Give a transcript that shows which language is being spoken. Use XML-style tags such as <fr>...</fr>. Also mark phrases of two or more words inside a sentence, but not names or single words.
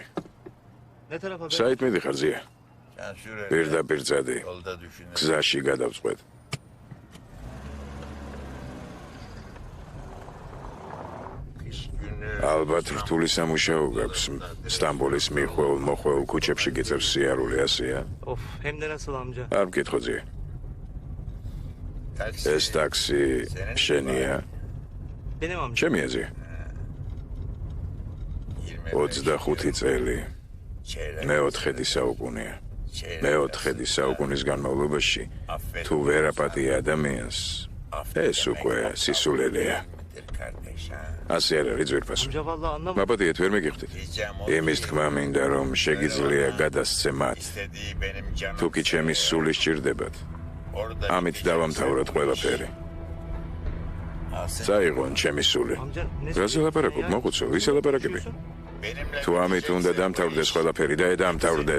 <tr>ne tarafa?</tr> <ka>საით მიდიხარ ზია? პირდაპირ წადი. გზაში გადავწყვეტ. ალბათ რთული სამუშაო გაქვს. სტამბოლის მიხვალ მოხვალ ქუჩებში გიწევს სიარული ასეა?</ka> <tr>Of, hem de nasıl amca?</tr> <ka>არ მკითხო ზია. ეს ტაქსი შენია?</ka> <tr>Benim amca.</tr> <ka>ჩემია ზია. 25 წელი. მეოთხედი საუკუნეა. მეოთხედი საუკუნის განმავლობაში თუ ვერ აპატია ადამიანს, ეს უკვე სისულელეა. ასე არ არის ძვირფასო.</ka> <tr>Amca vallahi anlamadım.</tr> <ka>მაპატიეთ ვერ მიგიხდით. იმის თქმა მინდა რომ შეგიძლია გადასცე მათ. თუ კი ჩემი სული სჭირდებათ, ამით დავამთავროთ ყველაფერი. წაიღონ ჩემი სული. ამჯერ რაზე ლაპარაკობ? მოხუცო, ვის ელაპარაკები? თუ ამით უნდა დამთავრდეს ყველაფერი და დამთავრდეს.</ka>